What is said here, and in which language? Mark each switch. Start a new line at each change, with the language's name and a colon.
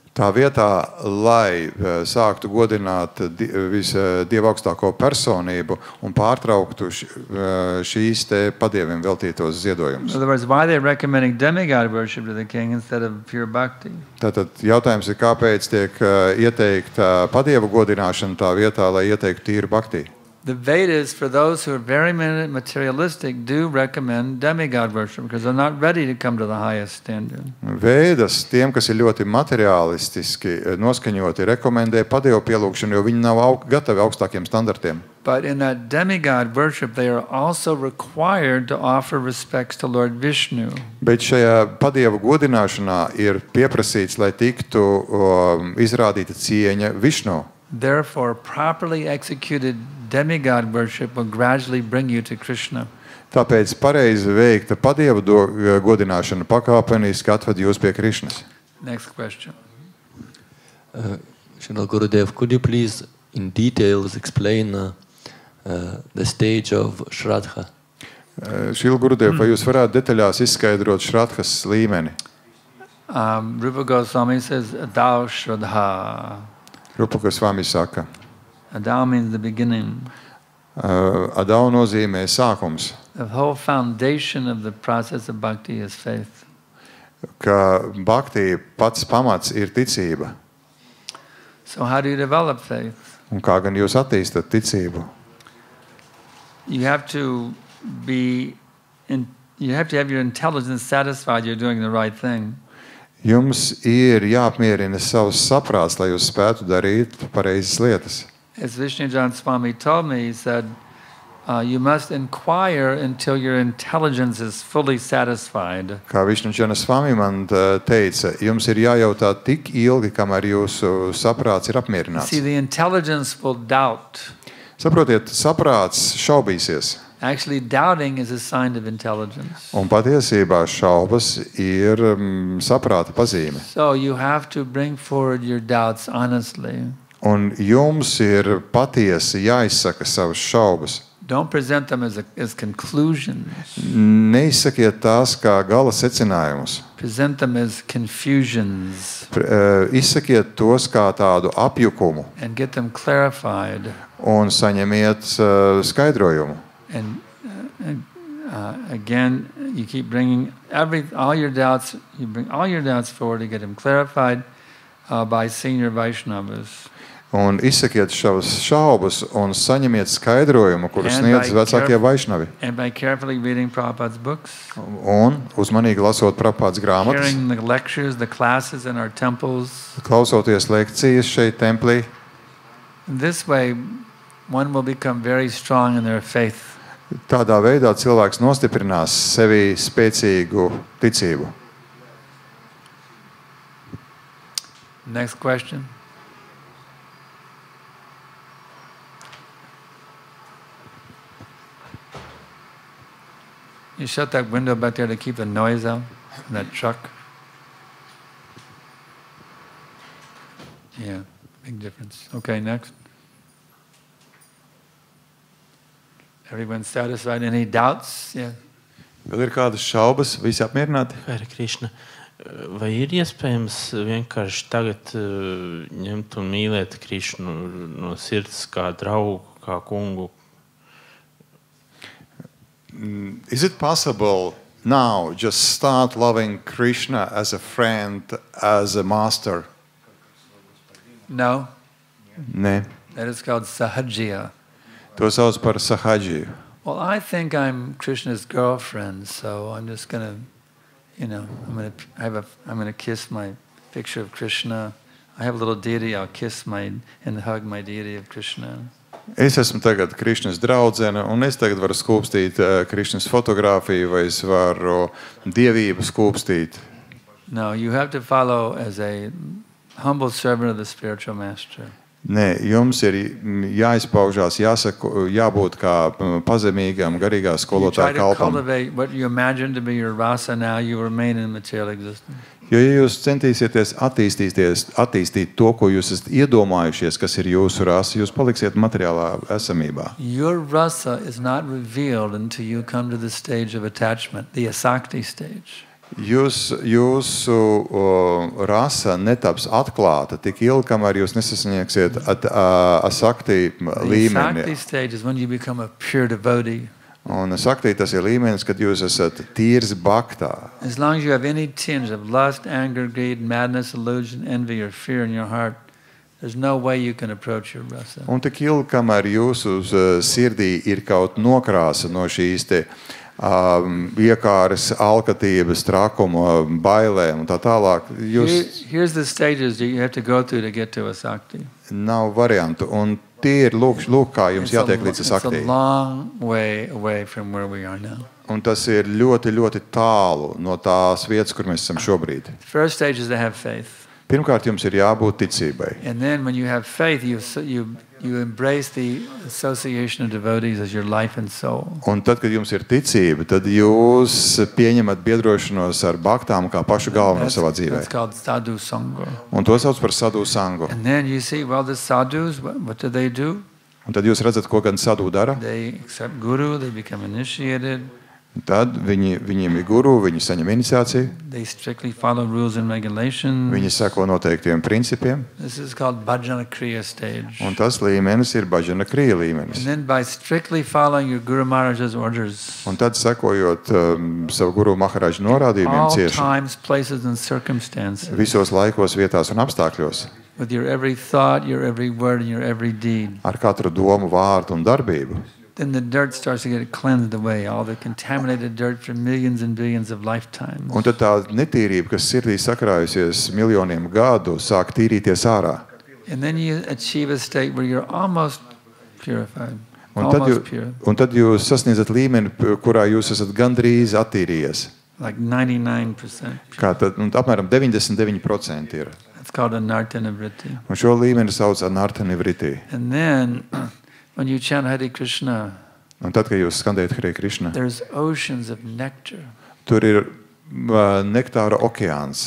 Latvian: Tā vietā, lai sāktu godināt Dieva augstāko personību un pārtrauktu šīs te padieviem veltītos ziedojumus.
English: In other words, why they're recommending demigod worship to the king instead of pure bhakti?
Latvian: Tātad jautājums ir, kāpēc tiek ieteikta padievu godināšana tā vietā, lai ieteiktu tīru bhakti?
English: The Vedas, for those who are very materialistic, do recommend demigod worship because they're not ready to come to the highest standard.
Latvian: Vedas tiem, kas ir ļoti materialistiski noskaņoti, rekomendē padievu pielūgšanu, jo viņi nav gatavi augstākiem standartiem.
English: But in that demigod worship, they are also required to offer respects to Lord Vishnu.
Latvian: Bet šajā padievu godināšanā ir pieprasīts, lai tiktu izrādīta cieņa Višnu.
English: Therefore, properly executed demigod worship will gradually bring you to Krishna.
Latvian: Tāpēc pareizi veikta padievu godināšana pakāpeniski atved jūs pie Krišnas.
English: Next question. Srila Gurudev, could you please in details explain the stage of Shraddha?
Latvian: Srila Gurudev, vai jūs varētu detaļās izskaidrot Shraddhas līmeni?
English: Rupa Goswami says, Adau Shraddha.
Latvian: Rupa Goswami saka,
English: Adau means the beginning.
Latvian: Adau nozīmē sākums.
English: The whole foundation of the process of bhakti is faith.
Latvian: Ka bhakti pats pamats ir ticība.
English: So how do you develop faith?
Latvian: Un kā gan jūs attīstat ticību?
English: You have to have your intelligence satisfied you're doing the right thing.
Latvian: Jums ir jāapmierina savs saprāts, lai jūs spētu darīt pareizas lietas.
English: As Vishnujan Swami told me, he said, you must inquire until your intelligence is fully satisfied.
Latvian: Kā Vishnujan Swami man teica, jums ir jājautā tik ilgi, kamēr jūsu saprāts ir apmierināts.
English: See, the intelligence will doubt.
Latvian: Saprotiet, saprāts šaubīsies.
English: Actually, doubting is a sign of intelligence.
Latvian: Un patiesībā šaubas ir saprāta pazīme.
English: So you have to bring forward your doubts honestly.
Latvian: Un jums ir patiesi jāizsaka savas šaubas.
English: Don't present them as conclusions.
Latvian: Neizsakiet tās kā gala secinājumus.
English: Present them as confusions.
Latvian: Izsakiet tos kā tādu apjukumu.
English: And get them clarified.
Latvian: Un saņemiet skaidrojumu.
English: And again, you keep bringing all your doubts. You bring all your doubts forward to get them clarified by senior Vaishnavas.
Latvian: Un izsakiet šavas šaubas un saņemiet skaidrojumu, kuru sniedz vecākie Vaišnavi.
English: And by carefully reading Prabhupāda's books.
Latvian: Un uzmanīgi lasot Prabhupādas grāmatas.
English: Hearing the lectures, the classes in our temples.
Latvian: Klausoties lekcijas šeit templī.
English: This way, one will become very strong in their faith.
Latvian: Tādā veidā cilvēks nostiprinās sevī spēcīgu ticību.
English: Next question. You shut that window back there to keep the noise out from that truck. Yeah, big difference. Okay, next. Everyone satisfied? Any doubts? Yeah.
Latvian: Vēl ir kādas šaubas? Visi apmierināti? Hare Krishna, vai ir iespējams vienkārši tagad ņemt un mīlēt Krišnu no sirds kā draugu, kā kungu?
English: Is it possible now just start loving Krishna as a friend, as a master? No.
Latvian: Nē.
English: That is called sahajya.
Latvian: To sauc par sahajiju.
English: Well, I think I'm Krishna's girlfriend, so I'm just gonna, I'm gonna kiss my picture of Krishna. I have a little deity. I'll kiss and hug my deity of Krishna.
Latvian: Es esmu tagad Krišnas draudzene, un es tagad varu skūpstīt Krišnas fotogrāfiju, vai es varu dievību skūpstīt.
English: No, you have to follow as a humble servant of the spiritual master.
Latvian: Nē, jums ir jāizpaužās, jābūt kā pazemīgam, garīgā skolotāja kalpam.
English: You try to cultivate what you imagine to be your rasa now, you remain in material existence.
Latvian: Jo, ja jūs centīsieties attīstīt to, ko jūs esat iedomājušies, kas ir jūsu rasa, jūs paliksiet materiālā esamībā.
English: Your rasa is not revealed until you come to the stage of attachment, the asakti stage.
Latvian: Jūsu rasa netaps atklāta tik ilgi, kamēr jūs nesasniegsiet asakti līmeni.
English: The asakti stage is when you become a pure devotee.
Latvian: Un sakti tas ir līmenis, kad jūs esat tīrs bhaktā.
English: As long as you have any tinge of lust, anger, greed, madness, illusion, envy or fear in your heart, there's no way you can approach your rasa.
Latvian: Un tik ilgi, kamēr jūsu sirdī ir kaut nokrāsa no šīs te iekāres, alkatības, trakuma, bailēm un tā tālāk.
English: Here's the stages you have to go through to get to a sakti.
Latvian: Nav variantu. Un tie ir lūk kā jums jātiek līdz sakti.
English: It's a long way away from where we are now.
Latvian: Un tas ir ļoti, ļoti tālu no tās vietas, kur mēs esam šobrīd.
English: The first stage is to have faith.
Latvian: Pirmkārt, jums ir jābūt ticībai.
English: And then when you have faith, you embrace the association of devotees as your life and soul.
Latvian: Un tad, kad jums ir ticība, tad jūs pieņemat biedrošanos ar baktām kā pašu galveno savā dzīvē.
English: That's called sadhu sangha.
Latvian: Un to sauc par sadhu sangu.
English: And then you see, well, the sadhus, what do they do?
Latvian: Un tad jūs redzat, ko gan sadhu dara.
English: They accept guru, they become initiated.
Latvian: Tad viņiem ir guru, viņi saņem iniciāciju.
English: They strictly follow rules and regulations.
Latvian: Viņi seko noteiktiem principiem.
English: This is called bhajana kriya stage.
Latvian: Un tas līmenis ir bhajana kriya līmenis.
English: And then by strictly following your Guru Maharaj's orders,
Latvian: Un tad sekojot savu guru Maharaja norādījumiem
English: all
Latvian: cieši
English: times, places and circumstances,
Latvian: visos laikos, vietās un apstākļos,
English: with your every thought, your every word, and your every deed,
Latvian: ar katru domu, vārdu un darbību,
English: then the dirt starts to get cleansed away, all the contaminated dirt from millions and billions of lifetimes.
Latvian: un tad tā netīrība, kas sirdī sakrājusies miljoniem gadu, sāk tīrīties ārā.
English: And then you achieve a state where you're almost purified.
Latvian: Un tad jūs sasniedzat līmeni, kurā jūs esat gandrīz attīrījies.
English: Like 99%.
Latvian: Kā tad, apmēram 99% ir.
English: That's called anartana vritti.
Latvian: Un šo līmeni sauc anartana vritti.
English: And then when you chant Hare Krishna,
Latvian: Un tad, kad jūs skandējat Hare Krishna,
English: there's oceans of nectar.
Latvian: tur ir nektāra okeāns.